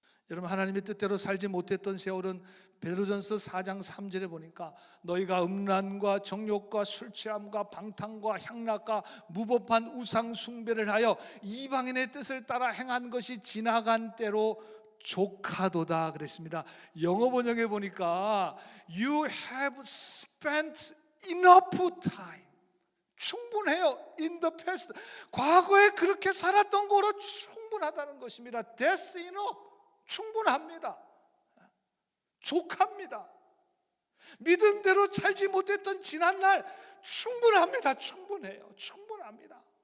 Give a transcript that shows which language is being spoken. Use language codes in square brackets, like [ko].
[ko] 여러분, 하나님의 뜻대로 살지 못했던 세월은 베드로전서 4장 3절에 보니까 너희가 음란과 정욕과 술취함과 방탕과 향락과 무법한 우상 숭배를 하여 이방인의 뜻을 따라 행한 것이 지나간 때로 족하도다 그랬습니다. 영어 번역에 보니까 [en] You have spent enough time. [ko] 충분해요. [en] In the past. [ko] 과거에 그렇게 살았던 거로 충분하다는 것입니다. [en] That's enough. [ko] 충분합니다. 족합니다. 믿음대로 살지 못했던 지난날 충분합니다. 충분해요. 충분합니다.